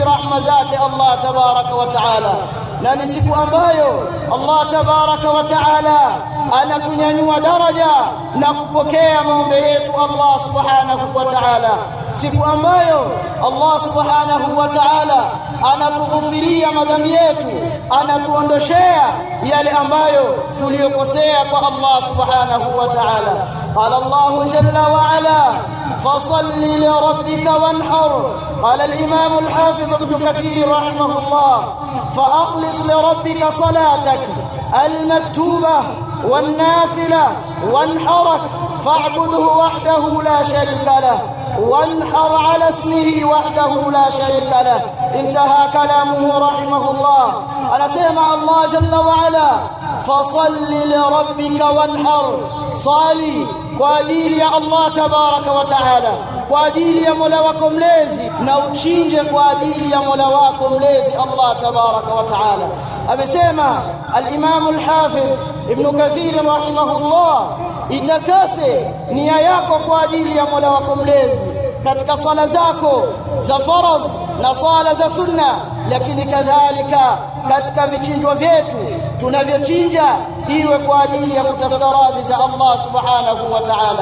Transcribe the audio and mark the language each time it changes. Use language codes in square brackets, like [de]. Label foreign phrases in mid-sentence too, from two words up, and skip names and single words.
[sw] rahma zake Allah [ar] تبارك وتعالى, [sw] na ni siku ambayo Allah [ar] تبارك وتعالى [sw] anatunyanyua daraja na kupokea maombi yetu Allah [ar] سبحانه وتعالى, [sw] siku ambayo Allah [ar] سبحانه وتعالى [sw] anatughufiria madhambi yetu, anatuondoshea yale ambayo tuliyokosea kwa Allah [ar] سبحانه وتعالى. قال الله جل وعلا: فصل لربك وانحر. قال الإمام الحافظ ابن كثير رحمه الله: فأخلص لربك صلاتك المكتوبة والنافلة، وانحرك فاعبده وحده لا شريك له، وانحر على اسمه وحده لا شريك له. انتهى كلامه رحمه الله. أنا سمع الله جل وعلا: فصل لربك وانحر، [sw] صالي kwa ajili ya Allah [ar] تبارك وتعالى, [sw] kwa ajili ya Mola wako mlezi, na uchinje kwa ajili ya Mola wako mlezi Allah [ar] تبارك وتعالى. [sw] Amesema al-Imam al-Hafidh Ibn Kathir rahimahullah, itakase nia yako kwa ajili ya Mola wako mlezi katika sala zako za faradh na sala za sunna, lakini kadhalika katika vichinjwa vyetu tunavyochinja iwe kwa ajili ya kutafuta radhi za Allah [ar] سبحانه وتعالى.